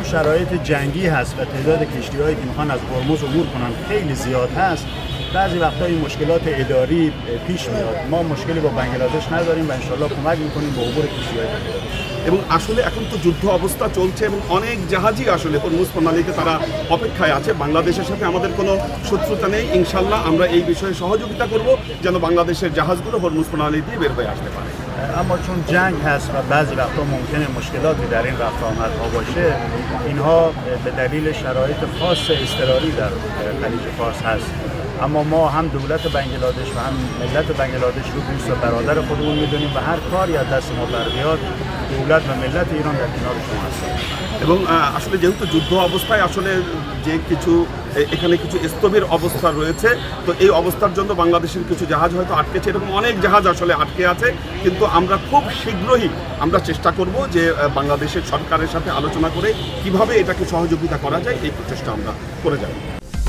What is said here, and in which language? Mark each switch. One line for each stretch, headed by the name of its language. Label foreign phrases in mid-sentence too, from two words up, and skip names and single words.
Persian: شرایط جنگی هست و تعداد کشتی‌هایی که میخوان از هرمز عبور کنن خیلی زیاد هست، بعضی وقتا این مشکلات اداری پیش میاد. ما مشکلی با بنگلادش نداریم و انشالله کمک میکنیم به عبور کشتی‌های بنگلادش।
Bangla: এবং আসলে এখন তো যুদ্ধ অবস্থা চলছে এবং অনেক জাহাজই আসলে হরমুজ প্রণালীতে তারা অপেক্ষায় আছে। বাংলাদেশের সাথে আমাদের কোনো শত্রুতা নেই, ইনশাল্লাহ আমরা এই বিষয়ে সহযোগিতা করব যেন বাংলাদেশের জাহাজগুলো হরমুজ প্রণালী দিয়ে বের হয়ে আসতে পারে।
Persian: اما چون جنگ هست و بعضی وقتا ممکنه مشکلاتی در این رفت آمدها باشه، اینها به دلیل شرایط خاص اضطراری در خلیج فارس هست. اما ما هم دولت بنگلادش و هم ملت بنگلادش رو دوست و برادر خودمون میدونیم و هر کاری از دست ما بر بیاد دولت و ملت ایران در کنار شما هستن।
Bangla: এবং আসলে যেহেতু যুদ্ধ অবস্থায় আসলে যে কিছু এখানে কিছু স্থবির অবস্থা রয়েছে, তো এই অবস্থার জন্য বাংলাদেশের কিছু জাহাজ হয়তো আটকেছে, এরকম অনেক জাহাজ আসলে আটকে আছে। কিন্তু আমরা খুব শীঘ্রই আমরা চেষ্টা করব যে বাংলাদেশের সরকারের সাথে আলোচনা করে কিভাবে এটাকে সহযোগিতা করা যায় এই প্রচেষ্টা আমরা করে যাব।